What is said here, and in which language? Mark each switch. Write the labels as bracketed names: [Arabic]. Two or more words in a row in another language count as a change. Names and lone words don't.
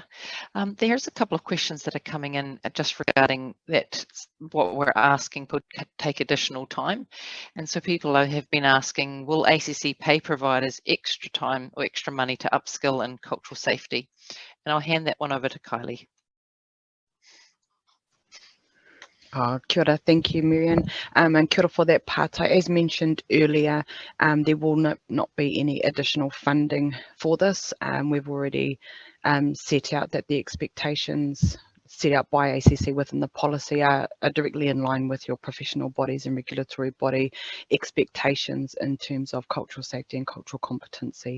[English] There's a couple of questions that are coming in just regarding that, what we're asking could take additional time. And so people have been asking, will ACC pay providers extra time or extra money to upskill in cultural safety? And I'll hand that one over to Kylie. [Māori] Kia ora, [English] thank you, Marian, and [Māori] kia ora [English] for that pātai. As mentioned earlier, there will not be any additional funding for this. We've already set out that the expectations set out by ACC within the policy are directly in line with your professional bodies and regulatory body expectations in terms of cultural safety and cultural competency.